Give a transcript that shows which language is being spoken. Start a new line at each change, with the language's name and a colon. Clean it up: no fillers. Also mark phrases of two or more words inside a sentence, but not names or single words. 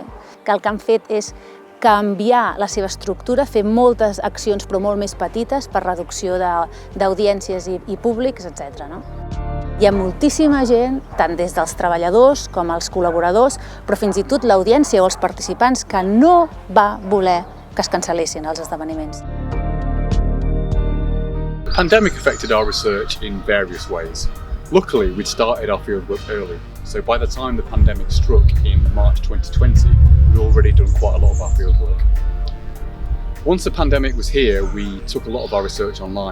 Catalan: Que el que han fet és canviar la seva estructura, fer moltes accions però molt més petites per reducció d'audiències i públics, etc. Hi ha moltíssima gent, tant des dels treballadors com els col·laboradors, però fins i tot l'audiència o els participants que no va voler que es cancel·lessin els esdeveniments.
English: The pandemic affected our research in various ways. Luckily, we'd started our fieldwork early, so by the time the pandemic struck in March 2020, we'd already done quite a lot of our fieldwork. Once the pandemic was here, we took a lot of our research online.